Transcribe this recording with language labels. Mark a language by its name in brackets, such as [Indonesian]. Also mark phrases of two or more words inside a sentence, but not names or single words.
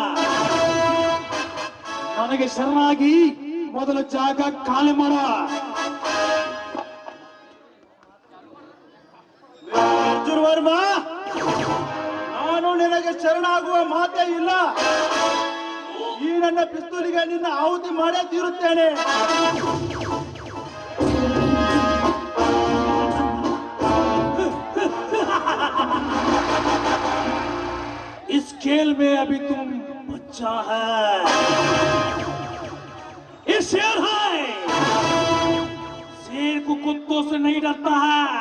[Kannada] ನನಗೆ ಶರಣಾಗಿ ಮೊದಲ ಜಾಗ ಖಾಲಿ ಮಾಡ. ಅರ್ಜುನ್ ವರ್ಮಾ, ನಾನು ನಿನಗೆ ಶರಣಾಗುವ ಮಾತೇ ಇಲ್ಲ. ಈ ನನ್ನ ಪಿಸ್ತೂಲಿಗೆ ನಿನ್ನ ಆಹುತಿ ಮಾಡೇ ತೀರುತ್ತೇನೆ. [Hindi] इस खेल में अभी तुम बच्चा है, ये शेर है, शेर को कुत्तों से नहीं डरता है.